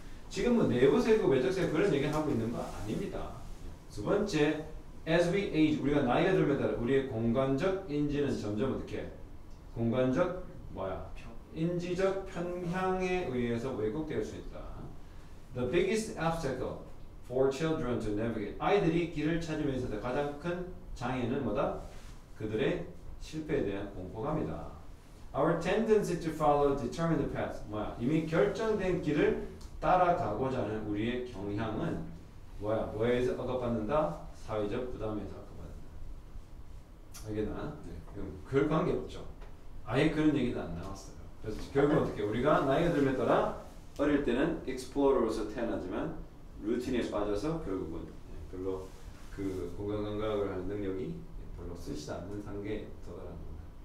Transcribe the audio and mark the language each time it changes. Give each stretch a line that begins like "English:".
Korean: 지금 뭐 내부 세계, 외적 세계 그런 얘기 하고 있는 거 아닙니다. 두 번째,
English: as we age,
Korean: 우리가 나이가 들면 따라 우리의 공간적 인지는 점점 어떻게 해? 공간적 인지적 편향에 의해서 왜곡될 수 있다.
English: The biggest obstacle for children to navigate.
Korean: 아이들이 길을 찾으면서 가장 큰 장애는 뭐다? 그들의 실패에 대한 공포감이다.
English: Our tendency to follow determined path.
Korean: 이미 결정된 길을 따라가고자 하는 우리의 경향은 뭐에서 억압받는다? 사회적 부담에서 억압받는다. 알겠나? 별 관계 없죠. 아예 그런 얘기도 안 나왔어요. 그래서 결국 어떻게 우리가 나이가 들면 따라 어릴 때는 익스플로러로서 태어나지만 루틴에 빠져서 결국은 별로 그 공간 감각을 하는 능력이 별로 쓰시지 않는 단계에 도달하는 겁니다.